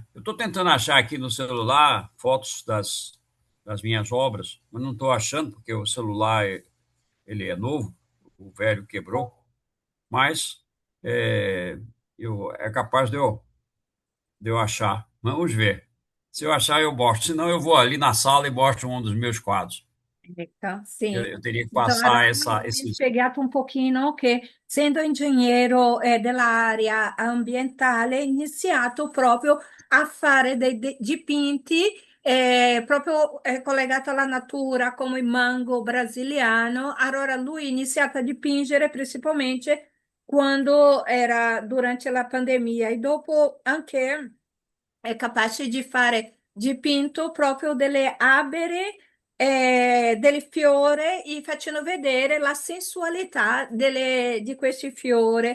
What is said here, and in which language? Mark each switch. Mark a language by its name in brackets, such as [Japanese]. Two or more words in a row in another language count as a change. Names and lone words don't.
[Portuguese] Eu estou tentando achar aqui no celular fotos das minhas obras, mas não estou achando, porque o celular ele é novo, o velho quebrou, mas é, é capaz de eu achar. Vamos ver. Se eu achar, eu mostro. Senão, eu vou ali na sala e mostro um dos meus quadros. Então, Eu, sim. eu teria que Então, passar [Italian] mi hai [Portuguese] esses. [Italian] spiegato un pochino che, essendo ingegnere dell'area ambientale, hai iniziato proprio a fare dei dipinti proprio collegato alla natura, come il mango brasiliano. Allora, lui ha iniziato a dipingere principalmente quando era durante la pandemia e dopo anche è capace di fare dipinto proprio delle alberi, del fiore e facendo vedere la sensualità di questi fiori.